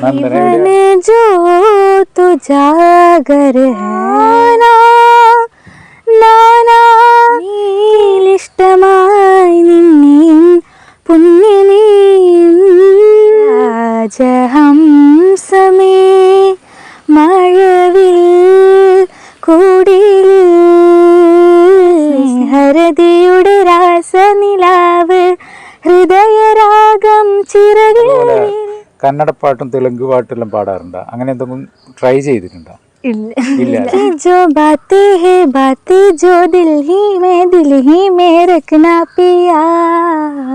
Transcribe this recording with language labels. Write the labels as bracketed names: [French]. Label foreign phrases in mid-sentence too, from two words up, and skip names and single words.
[Malayalam] ഇഷ്ടമായി നിന്നെയും പുണ്യമേ രാജഹംസമേ മഴവിൽ കൂടിൽ ഹരതിയുടെ രാസനിലാവ് ഹൃദയരാഗം ചിറകിൽ. കന്നഡ പാട്ടും തെലുങ്ക് പാട്ടും എല്ലാം പാടാറുണ്ടോ? അങ്ങനെ എന്തെങ്കിലും ട്രൈ ചെയ്തിട്ടുണ്ടോ? ഇല്ല. [Hindi] जो बातें है बातें जो दिल ही में रखना पिया.